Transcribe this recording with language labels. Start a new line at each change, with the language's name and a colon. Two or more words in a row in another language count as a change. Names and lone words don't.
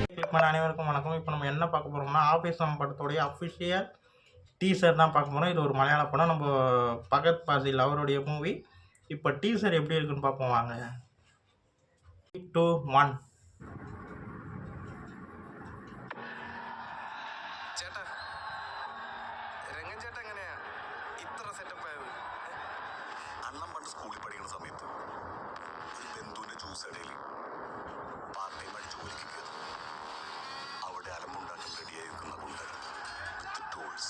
Tamil: வாக்மேன் அனைவருக்கும் வணக்கம். இப்போ நம்ம என்ன பார்க்க போகிறோம்னா, ஆவேசம் படத்தோடைய
English: official teaser
Tamil: தான் பார்க்க போகிறோம். இது ஒரு மலையாள படம். நம்ம பகத் பாசில் அவருடைய மூவி. இப்போ டீசர் எப்படி இருக்குன்னு பார்ப்போம் வாங்க. 3, 2, 1.
Malayalam: ചേട്ടാ രംഗൻ ചേട്ടാ എങ്ങനെയാ ഇത്ര സെറ്റപ്പ് ആയത്? അണ്ണം പണ്ട് സ്കൂളിൽ പഠിക്കുന്ന സമയത്ത് ഒരു ബന്ധുവിന്റെ ജ്യൂസ് ഇടയിൽ
English: part time
Malayalam: ആയിട്ട് ജോലിക്ക് കയറി അവിടെ അലമ്പുണ്ടാക്കാൻ റെഡിയായി നിൽക്കുന്ന ഗുണ്ടകൾ
English: with tools.